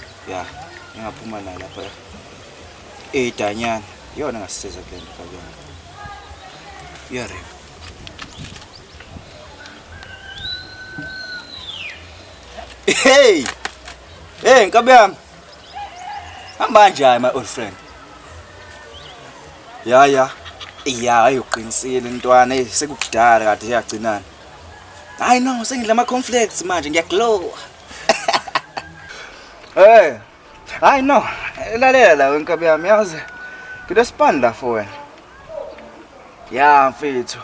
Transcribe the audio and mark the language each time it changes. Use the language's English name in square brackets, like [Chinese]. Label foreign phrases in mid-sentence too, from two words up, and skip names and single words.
[Zulu] ya, ngingaphuma la lapha. Danyana, yona ngasisiza kule nto kabona. Yari. Hey! Hey, nkabi yami. Hamba njani [English] my old friend? [Zulu] Ya, ayoqinisile intwana sekukudala kade yagcinana. Hayi no, sengidla ama conflicts manje ngiyaglow. Hey. Hayi no, lalela wenkabi yami yazi. Ngidespanda for wena. Ya mfethu.